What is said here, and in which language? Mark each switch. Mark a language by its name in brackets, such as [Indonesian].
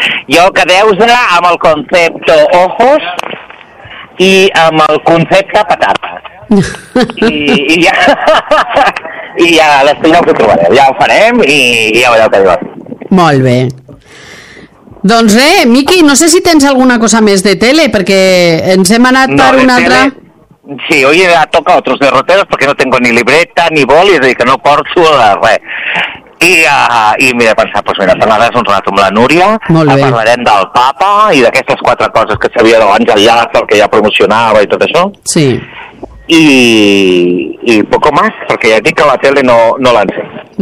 [Catalan] Jo quedeu-se amb el concepte ojos i amb el concepte patata. I ja l'estiu ja us ho trobareu, ja ho farem i ja veureu què diuen. Molt bé. Doncs res, Miqui, no sé si tens alguna cosa més de tele, perquè ens hem anat no, per una tele, altra... [Spanish] Sí, hoy ya toca otros derroteros porque no tengo ni libreta, ni boli, es decir, [Catalan] que no porto res. I m'he de pensar, doncs mira, parlaràs un rato amb la Núria, parlarem del Papa i d'aquestes quatre coses que sabia d'abans allà, perquè ja promocionava i tot això. Sí. [Spanish] I poco más, [Catalan] perquè ja dic que la tele no l'han fet.